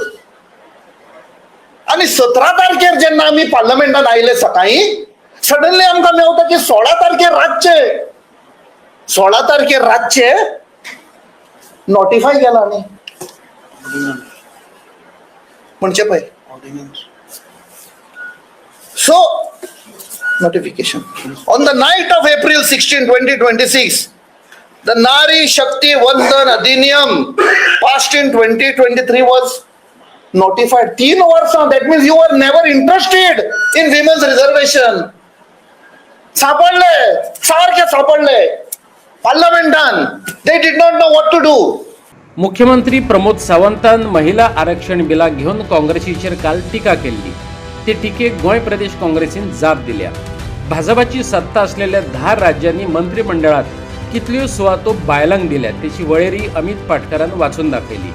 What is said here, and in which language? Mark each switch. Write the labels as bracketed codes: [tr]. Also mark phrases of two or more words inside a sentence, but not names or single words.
[kok] आनी 17 तारखेर जेन्ना आमी पार्लमेंटान आयले सकाळीं, सडनली आमकां मेवता की 16 तारखेर रातचे नोटिफाय केला न्ही. म्हणजे पळय, [en] so notification on the night of April 16, 2026, the Nari Shakti Vandan Adhiniyam passed in 2023 was notified. 3 वर्सां, that means you were never interested in women's reservation. [kok] सापडले पार्लमेंटान, [en] they did not know what to do. [kok] मुख्यमंत्री प्रमोद सावंतान महिला आरक्षण बिला घेऊन काँग्रेसीचेर काल टिका केली. ते टिकेक गोंय प्रदेश काँग्रेसीन जाप दिल्या. [mr] भाजपाची सत्ता असलेल्या 10 राज्यांनी मंत्रिमंडळात [kok] कितल्यो सुवातो बायलांक दिल्या त्याची वळेरी अमित पाटकरान वाचून दाखयली.